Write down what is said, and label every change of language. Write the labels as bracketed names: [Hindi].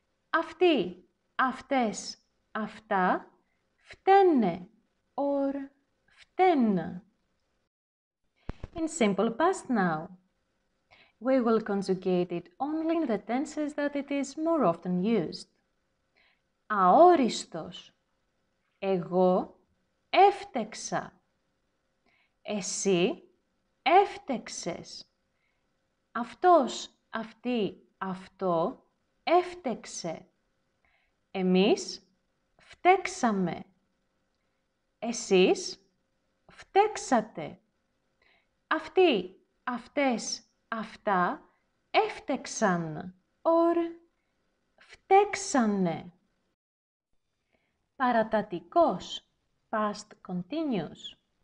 [Greek] Αυτοί, αυτές, αυτά φταίνε or φταίνε. [English] In simple past now, we will conjugate it only in the tenses that it is more often used. [Greek] Αόριστος. Εγώ έφτεξα. Εσύ έφτεξες. Αυτός, αυτή, αυτό έφτεξε. Εμείς φταίξαμε. Εσείς φταίξατε. Αυτοί, αυτές, αυτά έφτεξαν or φταίξανε. [English] Παρατατικός, past continuous.